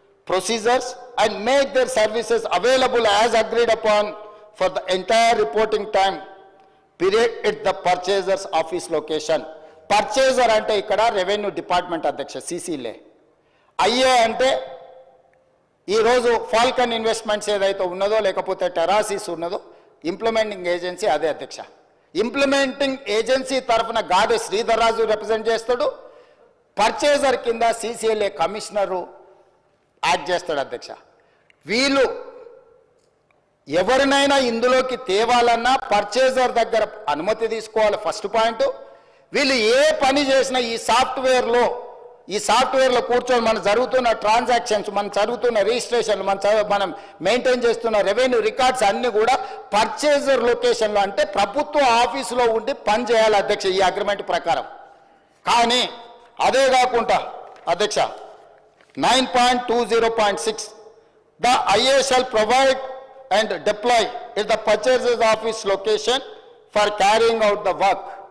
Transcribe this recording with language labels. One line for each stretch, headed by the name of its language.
English: procedures and make their services available as agreed upon for the entire reporting time period at the purchaser's office location.
Telugu: Purchaser ante ikkada revenue department adhyaksha CCLA. IA ante ఈ రోజు Falcon investments ఏదైతే ఉన్నదో లేకపోతే టెరాసిస్ ఉన్నదో implementing agency అదే అధ్యక్ష. Implementing agency తరఫున గాదె శ్రీధర్ రాజు represent చేస్తాడు. పర్చేజర్ కింద CCLA కమిషనరు యాక్ట్ చేస్తాడు అధ్యక్ష. వీళ్ళు ఎవరినైనా ఇందులోకి తేవాలన్నా పర్చేజర్ దగ్గర అనుమతి తీసుకోవాలి ఫస్ట్ పాయింట్. వీళ్ళు ఏ పని చేసినా ఈ సాఫ్ట్వేర్లో కూర్చొని మనం జరుగుతున్న ట్రాన్సాక్షన్స్, మనం జరుగుతున్న రిజిస్ట్రేషన్లు, మనం మెయింటైన్ చేస్తున్న రెవెన్యూ రికార్డ్స్ అన్నీ కూడా పర్చేజర్ లొకేషన్లో అంటే ప్రభుత్వ ఆఫీసులో ఉండి పని చేయాలి అధ్యక్ష ఈ అగ్రిమెంట్ ప్రకారం. కానీ అదే కాకుండా అధ్యక్ష
English: 9.20.6 the IA shall provide and deploy at the purchaser's office location for carrying out the work.